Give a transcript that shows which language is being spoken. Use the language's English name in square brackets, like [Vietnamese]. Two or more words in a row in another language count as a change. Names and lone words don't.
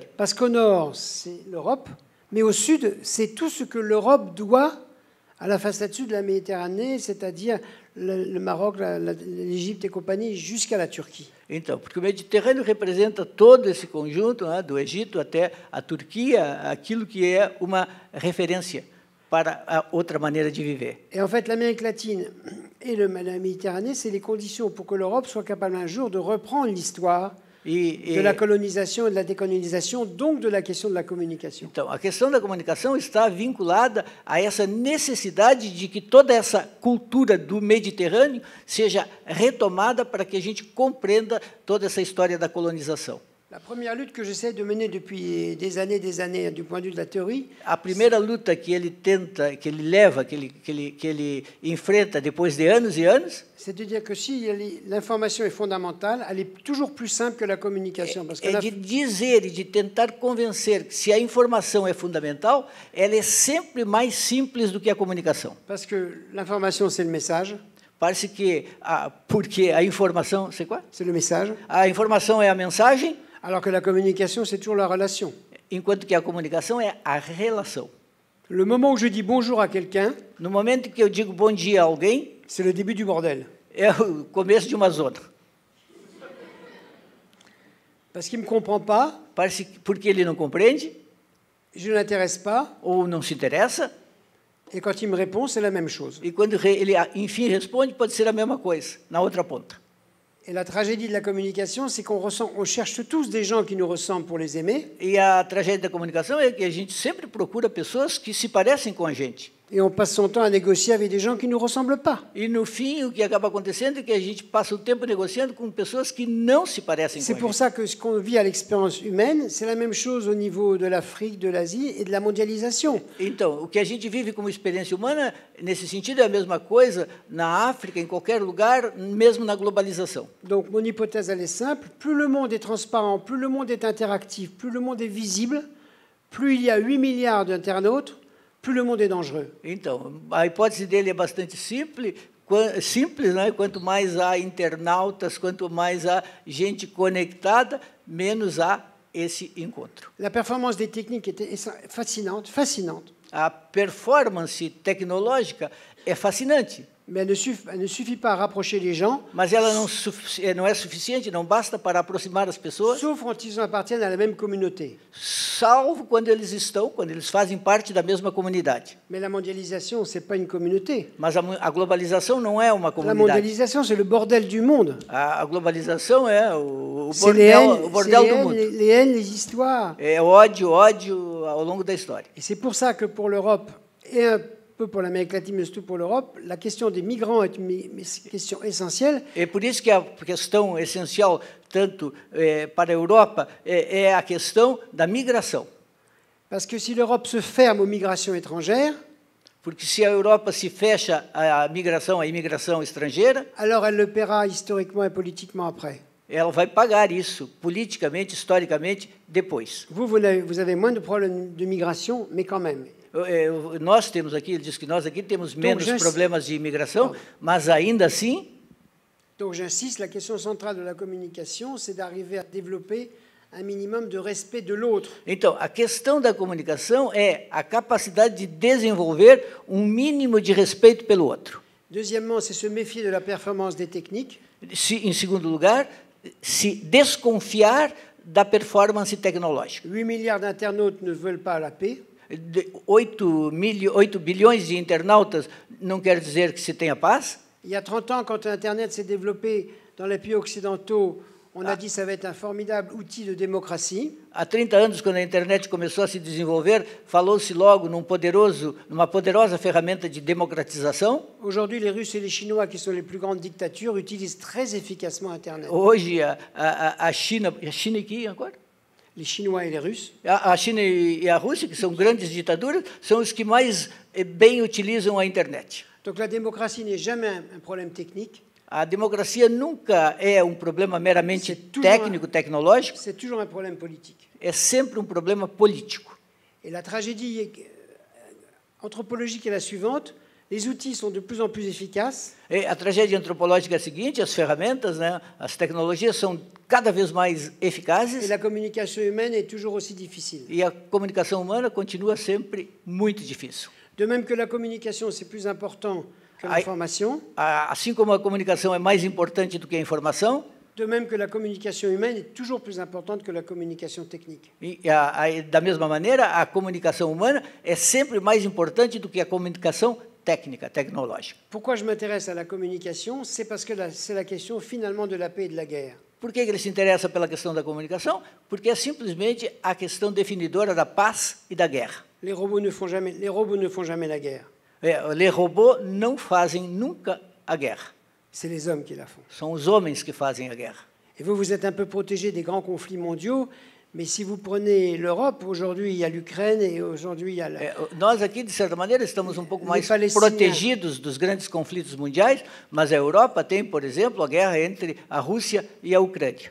[French] Parce qu'au nord, c'est l'Europe, mais au sud, c'est tout ce que l'Europe doit à la façade sud de la Méditerranée, c'est-à-dire le Maroc, l'Égypte et compagnie, jusqu'à la Turquie. [Portuguese] Então, porque o Mediterrâneo representa todo esse conjunto, do Egito até a Turquia, aquilo que é uma referência. para a outra maneira de viver. [French] Et en fait, l'Amérique latine et la Méditerranée, c'est les conditions pour que l'Europe soit capable un jour de reprendre l'histoire de la colonisation et de la décolonisation, donc de la question de la communication. [Portuguese] Então, a questão da comunicação está vinculada a essa necessidade de que toda essa cultura do Mediterrâneo seja retomada para que a gente compreenda toda essa história da colonização. [French] La première lutte que j'essaie de mener depuis des années, du point de vue de la théorie, [Portuguese] A primeira luta que ele tenta, que ele leva, que ele enfrenta depois de anos e anos, [French] c'est de dire que si l'information est fondamentale, elle est toujours plus simple que la communication. Parce que [Portuguese] é de dizer e de tentar convencer que se a informação é fundamental, ela é sempre mais simples do que a comunicação. [French] Parce que l'information, c'est le message. [Portuguese] Parece que porque a informação, sei qual? [French] C'est le message. [Portuguese] A informação é a mensagem, [French] Alors que la communication, c'est toujours la relation. [Portuguese] enquanto que a comunicação é a relação. [French] Le moment où je dis bonjour à quelqu'un, [Portuguese] No momento que eu digo bom dia a alguém, [French] c'est le début du bordel. [Portuguese] é o começo de uma zona. [French] Parce qu'il ne me comprend pas, [Portuguese] Parece que porque ele não compreende [French] je ne l'intéresse pas, [Portuguese] ou não se interessa, [French] et quand il me répond, c'est la même chose. [Portuguese] e quando ele enfim responde, pode ser a mesma coisa, na outra ponta. [French] Et la tragédie de la communication, c'est on cherche tous des gens qui nous ressemblent pour les aimer, [Portuguese] E a tragédia da comunicação é que a gente sempre procura pessoas que se parecem com a gente. [French] et on passe son temps à négocier avec des gens qui ne nous ressemblent pas. [Portuguese] E, no fim, o que acaba acontecendo é que a gente passa o tempo negociando com pessoas que não se parecem [French] C'est [Portuguese] com a [French] pour [Portuguese] gente. [French] ça que ce qu'on vit à l'expérience humaine, c'est la même chose au niveau de l'Afrique, de l'Asie et de la mondialisation. [Portuguese] Então, o que a gente vive como experiência humana, nesse sentido, é a mesma coisa na África, em qualquer lugar, mesmo na globalização. [French] Donc mon hypothèse, elle est simple. Plus le monde est transparent, plus le monde est interactif, plus le monde est visible, plus il y a 8 milliards d'internautes, plus le monde est dangereux. [Portuguese] Então, a hipótese dele é bastante simples, né? Quanto mais há internautas, quanto mais há gente conectada, menos há esse encontro. [French] La performance des techniques était fascinante. [Portuguese] A performance tecnológica é fascinante, [French] Mais elle ne suffit pas à rapprocher les gens, [Portuguese] mas ela não é suficiente, não basta para aproximar as pessoas, [French] sauf quand ils appartiennent à la même communauté. [Portuguese] salvo quando eles fazem parte da mesma comunidade. [French] Mais la mondialisation, ce n'est pas une communauté. [Portuguese] Mas a globalização não é uma [French] La [Portuguese] comunidade. [French] mondialisation, c'est le bordel du monde. [Portuguese] A globalização é o [French] C'est les [Portuguese] bordel do [French] haines, [Portuguese] mundo. [French] les haines, les histoires. [Portuguese] É ódio ao longo da história. [French] Et c'est pour ça que pour l'Europe, et un peu pour l'Amérique latine, mais surtout pour l'Europe, la question des migrants est une question essentielle. [Portuguese] É por isso que a questão essencial, tanto para a Europa, é a questão da migração. [French] Parce que si l'Europe se ferme aux migrations étrangères, [Portuguese] Porque se a Europa se fecha à imigração estrangeira, [French] alors elle le paiera historiquement et politiquement après. [Portuguese] ela vai pagar isso politicamente, historicamente, depois. [French] Vous avez moins de problèmes de migration, mais quand même. [Portuguese] Nós temos aqui, ele diz que nós aqui temos menos já- problemas de imigração, mas ainda assim, [French] Donc j'insiste, la question centrale de la communication, c'est d'arriver à développer un minimum de respect de l'autre. [Portuguese] então, a questão da comunicação é a capacidade de desenvolver um mínimo de respeito pelo outro. [French] Deuxièmement, c'est se méfier de la performance des techniques. [Portuguese] Em segundo lugar, se desconfiar da performance tecnológica. [French] 8 milliards d'internautes ne veulent pas la paix. [Portuguese] 8 bilhões de internautas não quer dizer que se tenha paz. [French] Il y a 30 ans, quand Internet s'est développé dans les pays occidentaux, on a dit que ça va être un formidable outil de démocratie. [Portuguese] Há 30 anos, quando a internet começou a se desenvolver, falou-se logo numa poderosa ferramenta de democratização. [French] Aujourd'hui, les Russes et les Chinois, qui sont les plus grandes dictatures, utilisent très efficacement Internet. [Portuguese] Hoje, a China e quem agora? [French] Les Chinois et les Russes. [Portuguese] A China e a Rússia, que são grandes ditaduras, são os que mais bem utilizam a internet. [French] Donc la démocratie n'est jamais un problème technique, [Portuguese] A democracia nunca é um problema meramente [French] toujours [Portuguese] técnico, tecnológico, [French] c'est toujours un problème politique. [Portuguese] é sempre um problema político. [French] Et la tragédie anthropologique est la suivante. Les outils sont de plus en plus efficaces. [Portuguese] E a tragédia antropológica é a seguinte: as ferramentas, né, as tecnologias são cada vez mais [French] Et [Portuguese] eficazes [French] la communication humaine est toujours aussi difficile. [Portuguese] e a comunicação humana continua sempre muito difícil. [French] De même que la communication, c'est plus important que l'information. [Portuguese] Assim como a comunicação é mais importante do que a informação, [French] De même que la communication humaine est toujours plus importante que la communication technique. [Portuguese] E, da mesma maneira, a comunicação humana é sempre mais importante do que a comunicação técnica, tecnológica. [French] Pourquoi je m'intéresse à la communication? C'est parce que c'est la question finalement de la paix et de la guerre. [Portuguese] Por que ele se interessa pela questão da comunicação? Porque é simplesmente a questão definidora da paz e da guerra. [French] Les robots ne font jamais la guerre. [Portuguese] Les robôs não fazem nunca a guerra. [French] C'est les hommes qui la font. [Portuguese] São os homens que fazem a guerra. [French] Et vous êtes un peu protégé des grands conflits mondiaux, mais si vous prenez l'Europe, aujourd'hui il y a l'Ukraine et aujourd'hui il y a la... [Portuguese] Nós aqui, de certa maneira, estamos um pouco mais protegidos dos grandes conflitos mundiais, mas a Europa tem, por exemplo, a guerra entre a Rússia e a Ucrânia.